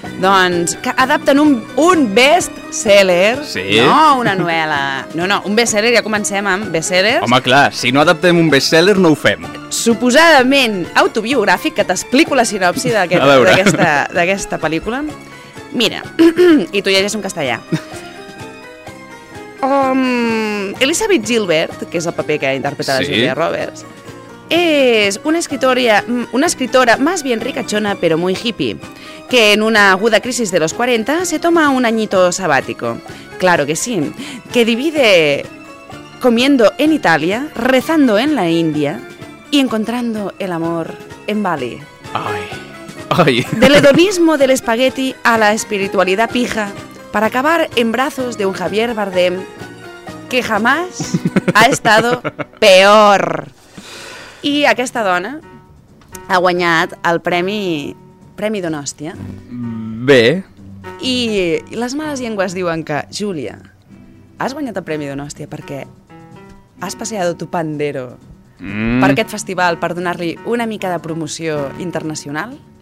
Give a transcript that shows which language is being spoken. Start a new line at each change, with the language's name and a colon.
Catalan: Doncs que adapten un best-seller, no una novel·la. No, un best-seller, ja comencem amb best-sellers. Home, clar, si no adaptem un best-seller no ho fem. Suposadament autobiogràfic, que t'explico la sinopsi d'aquesta pel·lícula. Mira, i tu llegeixes en castellà.
Spanish: Elizabeth Gilbert,
Catalan: que és el paper que interpreta la Julia Roberts, és
Spanish: una escritora más bien ricachona, pero muy hippie, que en una aguda crisis de los 40 se toma un añito sabático. Claro que sí, que divide comiendo en Italia, rezando en la India y encontrando el amor en Bali. Ay, ay. Del hedonismo del espagueti a la espiritualidad pija, para acabar en brazos de un Javier Bardem que jamás ha estado peor.
Catalan: I aquesta dona ha guanyat el Premi Donòstia. Bé. I les males llengües diuen que, Júlia, has guanyat el Premi Donòstia perquè has passejat tu pandero per aquest festival per donar-li una mica de promoció internacional?